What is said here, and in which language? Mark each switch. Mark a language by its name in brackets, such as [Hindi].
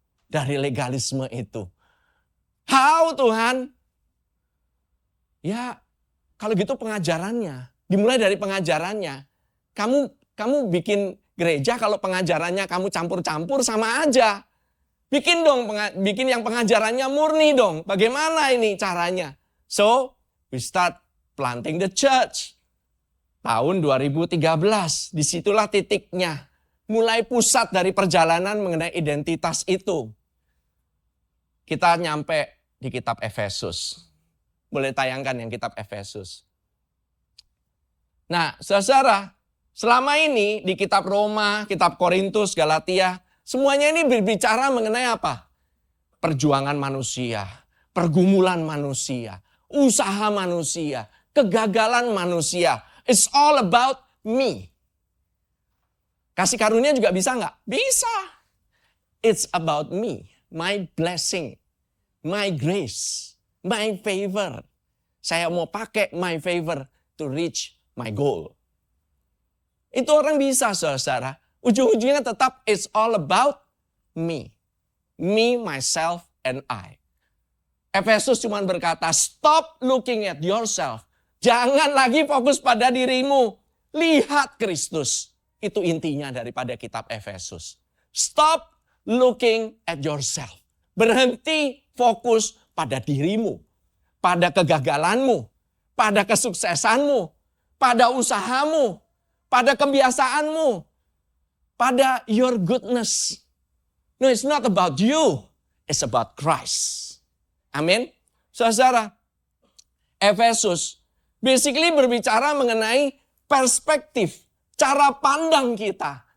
[Indonesian] Dari legalisme itu. [English] How [Indonesian] Tuhan? Ya, kalau gitu pengajarannya. Dimulai dari pengajarannya. Kamu bikin gereja kalau pengajarannya kamu campur-campur sama aja. Bikin yang pengajarannya murni dong. Bagaimana ini caranya? [English] So, we start planting the church. [Indonesian] Tahun 2013, disitulah titiknya. Mulai pusat dari perjalanan mengenai identitas itu. Kita nyampe di kitab Efesus. Boleh tayangkan yang kitab Efesus. Nah, saudara, selama ini di kitab Roma, kitab Korintus, Galatia, semuanya ini berbicara mengenai apa? Perjuangan manusia, pergumulan manusia, usaha manusia, kegagalan manusia. [English] It's all about me. [Indonesian] Kasih karunia juga bisa nggak? Bisa. [English] It's about me, my blessing, my grace, my favor. [Indonesian] Saya mau pakai [English] my favor to reach my goal. [Indonesian] Itu orang bisa, saudara. Ujung-ujungnya tetap [English] it's all about me. Me, myself, and I. [Indonesian] Efesus cuma berkata, [English] stop looking at yourself. [Indonesian] Jangan lagi fokus pada dirimu. Lihat Kristus. Itu intinya daripada kitab Efesus. [English] Stop looking at yourself. [Indonesian] Berhenti fokus pada dirimu. Pada kegagalanmu. Pada kesuksesanmu. Pada usahamu. Pada kebiasaanmu. Pada [English] your goodness. No, it's not about you. It's about Christ. [Indonesian] Amin. Saudara, Efesus basically berbicara mengenai perspektif, cara pandang kita.